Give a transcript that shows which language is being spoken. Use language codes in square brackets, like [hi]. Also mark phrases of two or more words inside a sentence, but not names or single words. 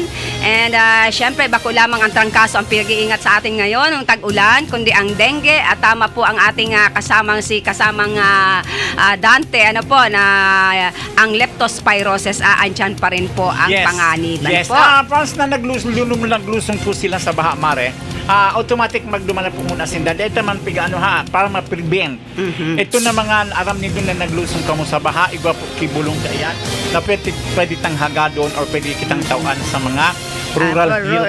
[tl] And syempre, bako lamang ang trangkaso ang pinag-iingat sa atin ngayon, ng tag-ulan, kundi ang dengue. At tama po ang ating kasamang Dante, na ang leptospirosis, andyan pa rin po ang panganiban [en] Yes. [tl] po. [bik] Once na naglusong po sila sa baha, Mare, automatic magdumana po muna sinda. [tl] Ito man para ma-prevent. [bik] Ito na mga aram nito na naglusong ka mo sa baha, igwa po kibulong ka yan, na pwede tang hagadon or pwede kitang tauan sa mga [en] rural health